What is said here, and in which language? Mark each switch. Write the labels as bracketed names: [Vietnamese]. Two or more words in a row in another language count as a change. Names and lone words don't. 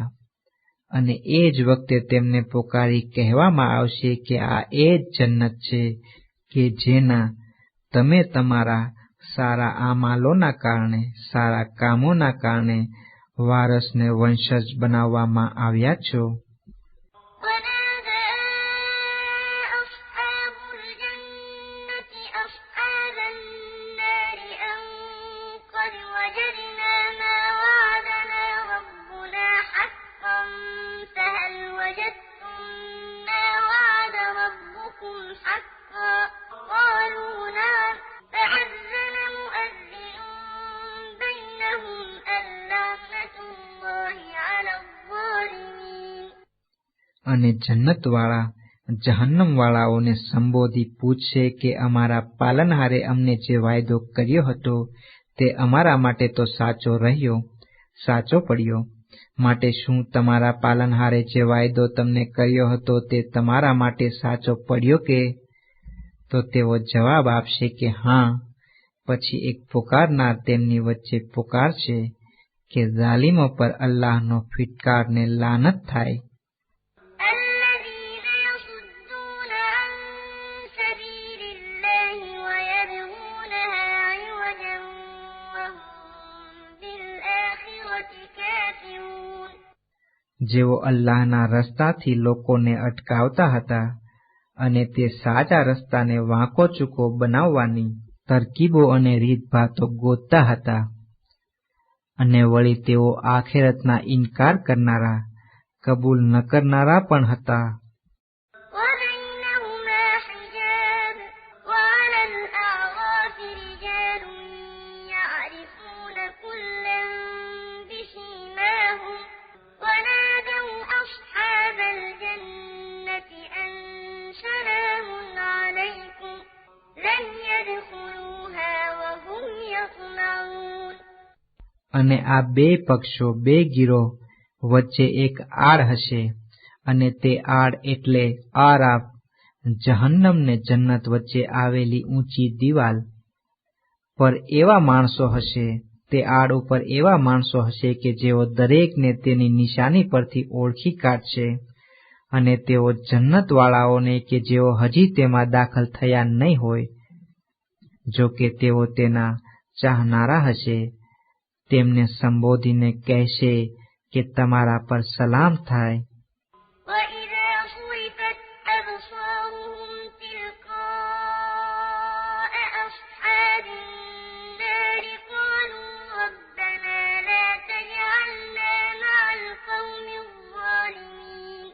[Gujarati] અને એ જ વખતે તેમને પોકારી કહેવામાં આવશે કે આ એ જ જન્નત છે કે જેના તમે તમારા સારા આમાલોના કારણે, સારા કામોના કારણે વારસને વંશજ બનાવવામાં આવ્યા છો. [Arabic] ونادى أصحاب الجنة أصحاب النار أن قد وجدنا ما وعدنا ربنا حقا فهل وجدتم ما وعد ربكم حقا قالوا نعم فأذن مؤذن بينهم اللعنة الله على الظالمين. [Gujarati] અને જન્નતવાળા જહન્નમવાળાઓને સંબોધી પૂછશે કે અમારા પાલનહારે અમને જે વાયદો કર્યો હતો તે અમારા માટે તો સાચો પડ્યો. માટે શું તમારા પાલનહારે જે વાયદો તમને કર્યો હતો તે તમારા માટે સાચો પડ્યો કે? તો તેઓ જવાબ આપશે કે હા. પછી એક પુકારનાર તેમની વચ્ચે પુકારશે કે ઝાલિમો પર અલ્લાહનો ફિટકારને લાનત થાય. [Arabic] الذين يصدون عن سبيل الله ويبغونها عوجا وهم بالآخرة كافرون. [Gujarati] જેઓ અલ્લાહના રસ્તાથી લોકોને અટકાવતા હતા અને તે સાચા રસ્તાને વાંકો ચૂકો બનાવવાની તરકીબો અને રીતભાતો ગોતતા હતા. અને વળી તેઓ આખેરતના ઇનકાર કરનારા, કબૂલ ન કરનારા પણ હતા. [Arabic] وبينهما حجاب وعلى الأعراف رجال يعرفون كلا بسيماهم ونادوا أصحاب الجنة أن سلام عليكم لم يدخلوها وهم يطمعون. [Gujarati] અને આ બે પક્ષો, બે ગીરોહ વચ્ચે એક આડ હશે, અને તે આડ એટલે આરાફ, જહન્નમ ને જન્નત વચ્ચે આવેલી ઊંચી દિવાલ પર એવા માણસો હશે, તે આડ ઉપર એવા માણસો હશે કે જેઓ દરેકને તેની નિશાની પરથી ઓળખી કાઢશે. અને તેઓ જન્નતવાળાઓને કે જેઓ હજી તેમાં દાખલ થયા નહીં હોય, જો કે તેઓ તેના ચાહનારા હશે, તેમને સંબોધીને કહેશે કે તમારા પર સલામ થાય. [Arabic] وإذا صرفت أبصارهم تلقاء أصحاب النار قالوا ربنا لا تجعلنا مع القوم الظالمين.